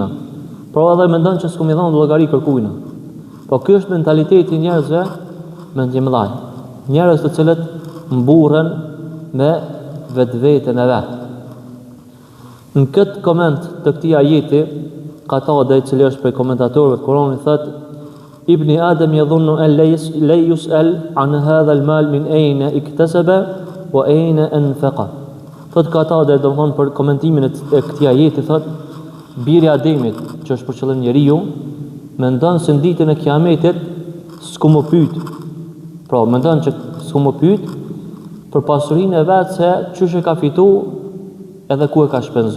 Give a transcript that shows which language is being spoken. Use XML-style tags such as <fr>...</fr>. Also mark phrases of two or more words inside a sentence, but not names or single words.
<sq>Por edhe mendon që s'kum i dhënë llogari kërkujna. Po ky është mentaliteti i njerëzve me ndjemëllaj. Njerëz të cilët mburren me vetveten e vet. Në këtë koment të këtij ajeti, Qatada, i cili është prej komentatorëve të Kuranit, thotë:</sq> <ar>ابن آدم يظن أن لا يسأل عن هذا المال من أين اكتسبه وأين أنفقه.</ar> <sq>Thotë Qatada, domthon për komentimin e këtij ajeti, thotë: biri i Ademit, që është për qëllim njeriu, mendon se në ditën e Kiametit s'ku më pyet. Pra, mendon që s'ku më pyet për pasurinë e vet, se çysh e ka fitu edhe ku e ka shpenzu.</sq>